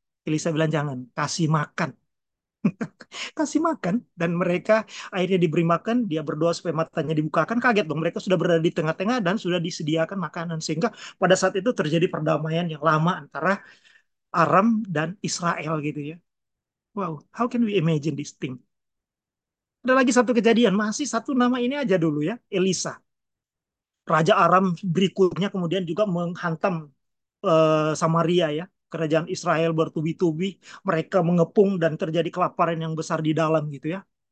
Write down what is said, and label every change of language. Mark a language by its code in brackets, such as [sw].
[id] Elisa bilang jangan, kasih makan. Kasih makan dan mereka akhirnya diberi makan, dia berdoa supaya matanya dibukakan, kaget dong mereka sudah berada di tengah-tengah dan sudah disediakan makanan sehingga pada saat itu terjadi perdamaian yang lama antara Aram dan Israel gitu ya. [en] Wow, how can we imagine this thing? [id] Ada lagi satu kejadian, masih satu nama ini aja dulu ya, Elisa. Raja Aram berikutnya kemudian juga menghantam Samaria ya. Kerajaan Israel bertubi-tubi, mereka mengepung dan terjadi kelaparan yang besar di dalam gitu ya.